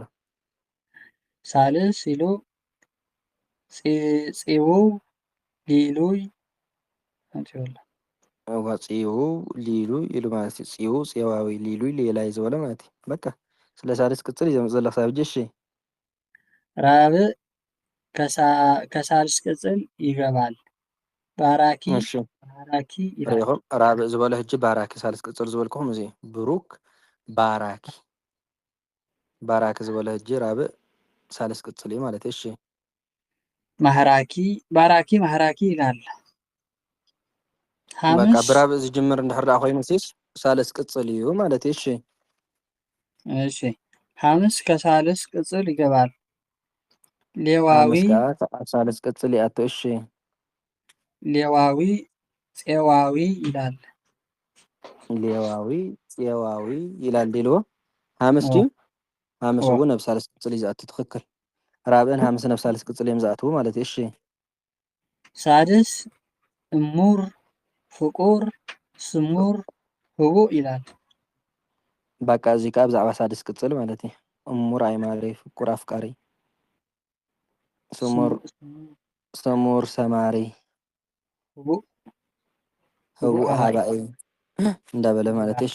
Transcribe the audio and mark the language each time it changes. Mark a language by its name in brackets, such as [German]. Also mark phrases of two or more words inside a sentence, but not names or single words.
[Tigrinya] ሳልስ ኢሉ ጽውው ሊሉይ ጽውው ሊሉይ ኢሉ ማለት እዩ ጽውው ጽዋዊ ሊሉይ ሌላይ ዝበሎ ማለት እዩ በቃ ስለ ሳልስ ቅጽል እዩ ዘምጽእ ዘሎ ክሳብ ሕጂ እሺ [Amharic] ራብዕ ከሳልስ ቅጽል ይገባል ባራኪ ይላል [Tigrinya] ሪኢኹም ራብዕ ዝበሎ ሕጂ ባራኪ ሳልስ ቅጽል ዝበልክኹም እዚ ብሩክ ባራኪ ዝበሎ ሕጂ ራብዕ ሳልስ ቅጽል እዩ ማለት እዩ እሺ [Amharic] ባራኪ ማህራኪ ይላል [Tigrinya] በቃ ሐምስ ብራብዕ ዝጅምር እንድሕር ዳ ኮይኑ ሲስ ሳልስ ቅጽል እዩ ማለት እዩ [Amharic] እሺ ሐምስ ከሳልስ ቅጽል ይገባል ሌዋዊ [Tigrinya] ሳልስ ቅጽል ይኣቱ እሺ [Amharic] ሌዋዊ ፄዋዊ ይላል ሌዋዊ ፄዋዊ ይላል [Tigrinya] ዲልዎ ሐምስ ድዩ ሐምስ እውን ኣብ ሳልስ ቅጽል እዩ ዝኣቱ ትክክል ራብዕን ሐምስን ኣብ ሳልስ ቅጽል እዮም ዝኣትዉ ማለት እዩ እሺ [Amharic] ሳድስ እሙር ፍቁር ስሙር ህቡእ ይላል [Tigrinya] በቃ እዚ ከዓ ብዛዕባ ሳድስ ቅጽል ማለት እዩ እሙር ኣይማሪ ፍቁር ኣፍቃሪ ስሙር ሰማሪ ህቡእ ሃባኢ እንዳበለ ማለት እዩ እሺ